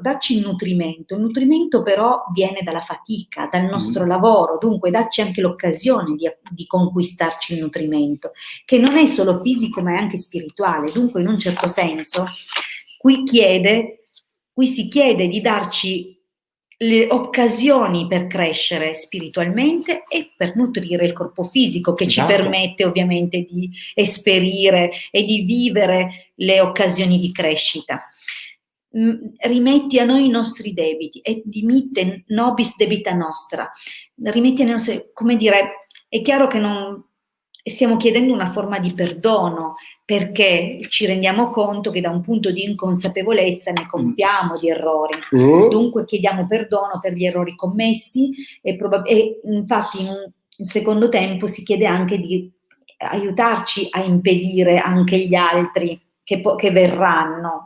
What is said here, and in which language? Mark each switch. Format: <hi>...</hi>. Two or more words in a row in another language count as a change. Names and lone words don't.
<it>Dacci il nutrimento però viene dalla fatica, dal nostro lavoro, dunque dacci anche l'occasione di conquistarci il nutrimento, che non è solo fisico ma è anche spirituale, dunque in un certo senso qui si chiede di darci le occasioni per crescere spiritualmente e per nutrire il corpo fisico, che esatto. Ci permette ovviamente di esperire e di vivere le occasioni di crescita. Rimetti a noi i nostri debiti e</it> <la>dimitte nobis debita nostra.</la> <it>Rimetti a noi, come dire, è chiaro che non stiamo chiedendo una forma di perdono, perché ci rendiamo conto che da un punto di inconsapevolezza ne compiamo di errori. Dunque chiediamo perdono per gli errori commessi e infatti in un secondo tempo si chiede anche di aiutarci a impedire anche gli altri che verranno.</it>